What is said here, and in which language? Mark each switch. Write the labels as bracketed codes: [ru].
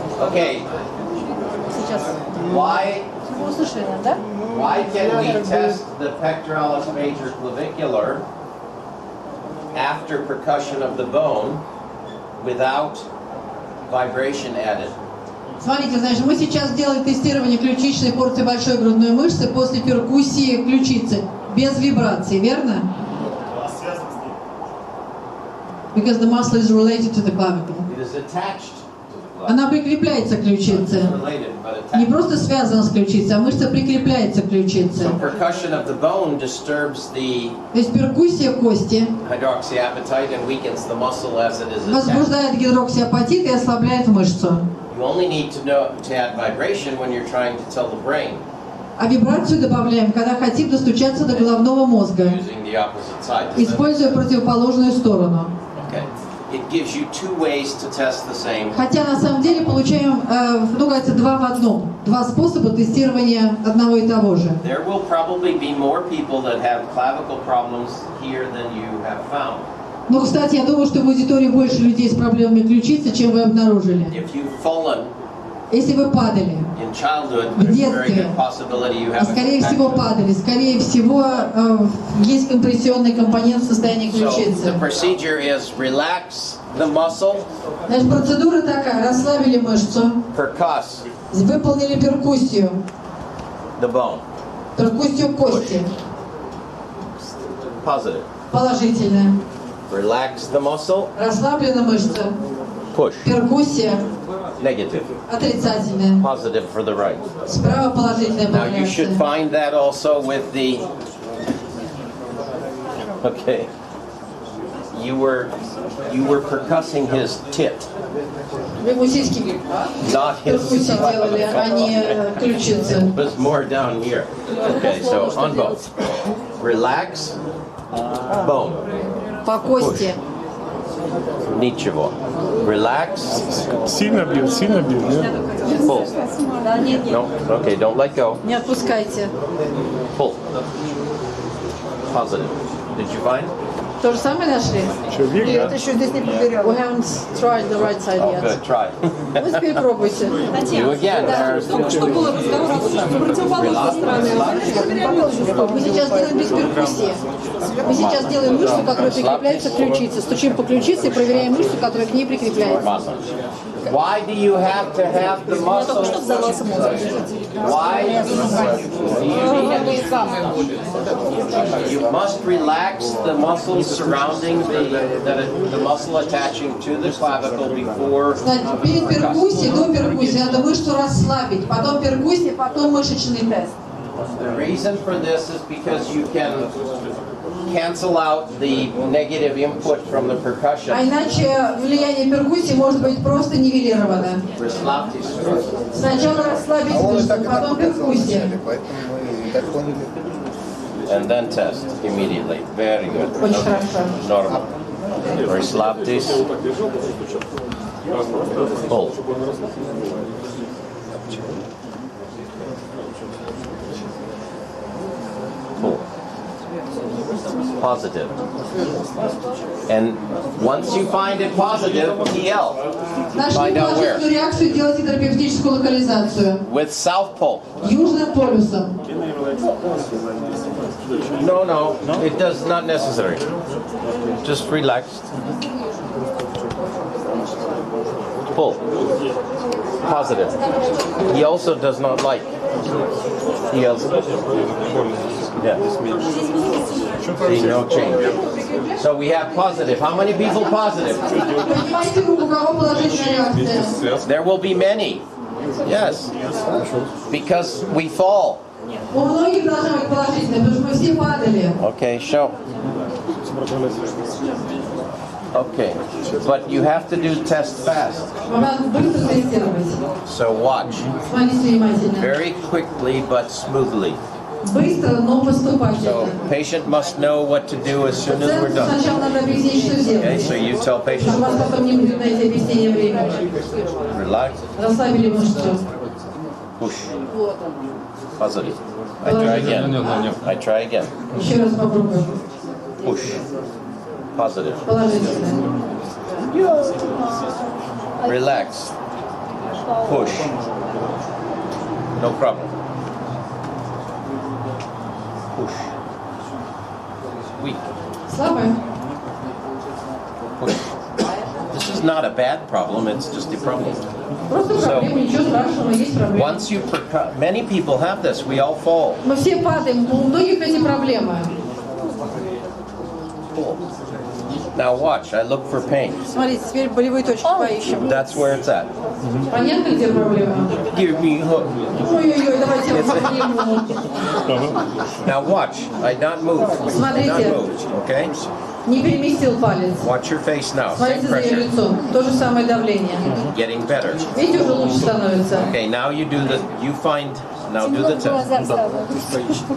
[en] Okay, [ru] Сейчас. [en] why [ru] Вы услышали, да? [en] Why can we test the pectoralis major clavicular after percussion of the bone without vibration added? [ru] Смотрите, значит, мы сейчас делаем тестирование ключичной порции большой грудной мышцы после перкуссии ключицы, без вибрации, верно? [en] Because the muscle is related to the clavicle. It is attached to the clavicle. [ru] Она прикрепляется к ключице. [en] It's related, but [ru] Не [en] attached. [ru] просто связана с ключицей, а мышца прикрепляется к ключице. [en] So percussion of the bone disturbs the [ru] То есть перкуссия кости [en] hydroxyapatite and weakens the muscle as it is attached. [ru] возбуждает гидроксиапатит и ослабляет мышцу. [en] You only need to know to add vibration when you're trying to tell the brain [ru] А вибрацию добавляем, когда хотим достучаться до головного мозга, [en] using the opposite side. Does that- [ru] используя противоположную сторону. [en] Okay. It gives you two ways to test the same. [ru] Хотя на самом деле получаем, ну, кажется, два в одном. Два способа тестирования одного и того же. [en] There will probably be more people that have clavicle problems here than you have found. [ru] Но, кстати, я думаю, что в аудитории больше людей с проблемами ключицы, чем вы обнаружили. [en] If you've fallen [ru] Если вы падали, [en] in childhood, [ru] В [en] there's a very [ru] детстве. [en] good possibility you [ru] а [en] have a [ru] скорее всего [en] concussion. [ru] падали, скорее всего есть компрессионный компонент в состоянии [en] So the [ru] ключицы. [en] procedure is relax the muscle, [ru] Значит, процедура такая: расслабили мышцу, [en] percuss [ru] выполнили перкуссию, [en] the bone. [ru] перкуссию кости, [en] Positive. [ru] положительная. [en] Relax the muscle, [ru] Расслаблена мышца, [en] push. [ru] перкуссия [en] Negative. [ru] отрицательная. [en] Positive for the right. [ru] Справа положительная [en] Now you should [ru] поляция. [en] find that also with the. Okay. You were percussing his tit, [ru] Вы ему сиськи [en] not his. [ru] перкуссии делали, а не ключицы. [en] It was more down here. Okay, so on both. Relax bone. [ru] По кости. Ничего. [en] Relax. [ru] Сильно бьет, нет? [en] Pull. [ru] Да, нет, нет. [en] No. Okay, don't let go. [ru] Не отпускайте. [en] Pull. Positive. Did you find? [ru] То же самое нашли? Нет, еще здесь не проверяла. [en] We haven't tried the right side Oh, yet. good. Try. [ru] Вы теперь пробуйте. [en] You again. There's. [ru] Только что был разговор о противоположной стороне. Мы сейчас делаем без перкуссии. Мы сейчас делаем мышцу, которая прикрепляется к ключице. Стучим по ключице и проверяем мышцу, которая к ней прикрепляется. [en] Why do you have to have the muscle? Why do you must relax the muscles surrounding the muscle attaching to the clavicle before. [ru] Значит, перед перкуссией, до перкуссии надо мышцу расслабить. Потом перкуссия, потом мышечный тест. [en] The reason for this is because you can cancel out the negative input from the [ru] А [en] percussion. [ru] иначе влияние перкуссии может быть просто нивелировано. Расслабьтесь. Сначала расслабить мышцу, потом перкуссия. [en] And then test immediately. Very good. [ru] Очень хорошо. [en] Normal. [ru] Расслабьтесь. [en] Pull. Pull. Positive. And once you find it positive, TL. [ru] Нашли [en] Find out where. [ru] положительную реакцию, делайте терапевтическую локализацию. [en] With South Pole. [ru] Южным полюсом. [en] No, it does not necessary. Just relax. Pull. Positive. He also does not like. He also. Yeah. See, no change. So we have positive. How many people positive? [ru] Поднимайте руку, у кого положительная реакция. [en] There will be many. Yes. Because we fall. [ru] У многих должна быть положительная, потому что мы все падали. [en] Okay, show. Okay, but you have to do test fast. [ru] Вам надо быстро тестировать. [en] So watch. [ru] Смотрите внимательно. [en] Very quickly but smoothly. [ru] Быстро, но поступательно. [en] So patient must know what to do as soon as we're [ru] Пациенту [en] done. [ru] сначала надо объяснить, что [en] Okay, [ru] делать. [en] so you tell [ru] У [en] patient, [ru] вас потом не будет на эти объяснения времени. [en] relax, [ru] Расслабили мышцу. [en] push, [ru] Вот он. [en] positive. I try again. I try again. [ru] Еще раз попробуем. [en] Push, positive. [ru] Положительно. [en] Relax, push. No problem. Push. Weak. [ru] Слабо. [en] Push. This is not a bad problem, it's just a problem. [ru] Просто проблема, ничего страшного, есть проблема. [en] Once you many people have this, we all fall. [ru] Мы все падаем, у многих эти проблемы. [en] Now watch, I look for pain. [ru] Смотрите, теперь болевые точки поищем. [en] That's where it's at. [ru] Понятно, где проблема? [en] Give me hook. [ru] Ой-ой-ой, давайте я проблему. [en] Now watch, I not move. [ru] Смотрите. [en] Not move, okay? [ru] Не переместил палец. [en] Watch your face now. Same [ru] Смотрите за ее [en] pressure. [ru] лицом. То же самое давление. [en] Getting better. [ru] Видите, уже лучше становится. [en] Okay, now you do the, you find, now do the test.